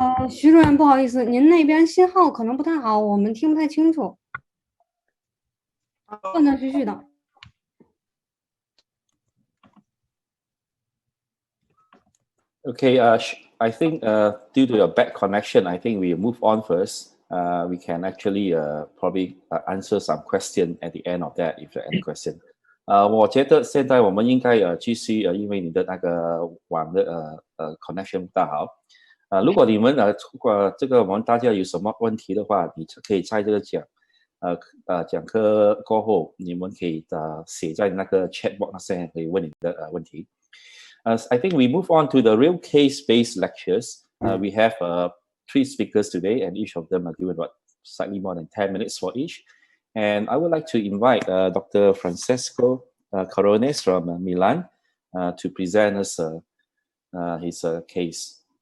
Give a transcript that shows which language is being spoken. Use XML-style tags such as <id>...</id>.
<zh>徐主任，不好意思，您那边信号可能不太好，我们听不太清楚，断断续续的。</zh> <en>Okay, I think due to a bad connection, I think we move on first. We can actually probably answer some question at the end of that if there are any question.</en> <zh>我觉得现在我们应该继续因为你的那个网的connection 不大好。如果你们这个我们大家有什么问题的话，你可以在这个讲课过后，你们可以写在那个 chat box 上，可以问你的问题。</zh> <en>I think we move on to the real case-based lectures. We have 3 speakers today, and each of them are given slightly more than 10 minutes for each. And I would like to invite Dr. Francesco Carones from Milan to present us his case.</en>